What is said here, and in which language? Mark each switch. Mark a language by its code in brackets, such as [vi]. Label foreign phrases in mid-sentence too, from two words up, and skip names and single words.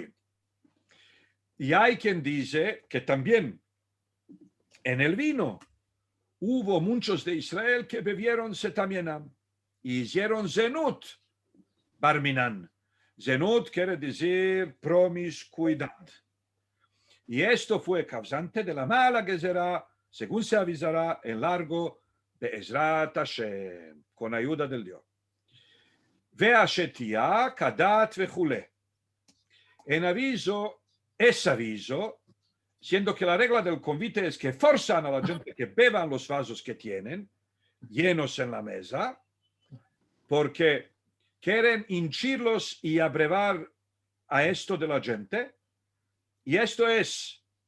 [lad] Y hay quien dice que también en el vino hubo muchos de Israel que bebieron setamienam y hicieron [he] זנות בר מינן. [lad] Zenut quiere decir promiscuidad. Y esto fue causante de la mala que será, según se avisará, en largo de [he] עזרת השם, [lad] con ayuda del Dios. [he] והשתיה כדת וכולי. [lad] En aviso, es aviso, siendo que la regla del convite es que forzan a la gente que beban los vasos que tienen, llenos en la mesa, porque quieren hinchirlos y abrevar a esto de la gente, y esto es